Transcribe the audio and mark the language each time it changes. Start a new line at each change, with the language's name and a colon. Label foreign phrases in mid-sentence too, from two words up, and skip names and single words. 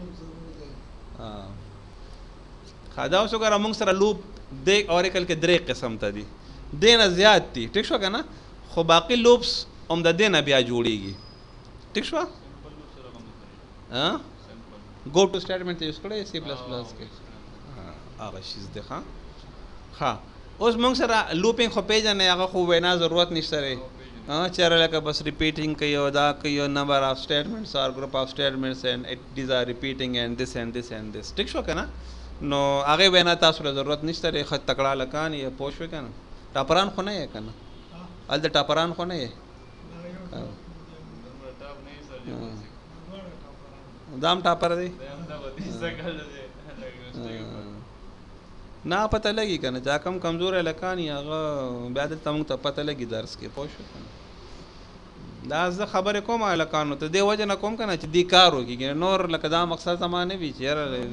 Pashto: ښه دا اوس وګوره موږ سره لوپ دې اوریکل کې 3 قسم ته دي دې نه زیات دي ټیک شو که نه خو باقي لوپس هم د دې نه بیا جوړېږي ټیک شوه
English: go to statement
Pashto: ته یوز کړی سی پلس پلس کې هغه شیز دی ښه اوس موږ سره لوپینګ خو پیژنې هغه خو وینا ضرورت نشته دی چېرې لکه بس ریپیټینګ کوي او دا کوي او
English: number of statements or group of statements and these are repeating and this and this and this
Pashto: ټیک شو که نه نو هغې وینا تاسو له ضرورت نشته دی ښه تکړه لکان یې پوه شوې که نه ټاپران خو نه یې که نه هلته ټاپران خو نه یې دا هم ټاپر دی نه پته لګي که نه چا کم کمزوری لکان یې هغه بیا دلته موږ ته پته لګي درس کې پوه شو که نه دا زه خبرې کوم هلکانو ته دې وجه نه کوم که نه چې دې کار وکړي نور لکه دا مقصد زما نه وي چې یاره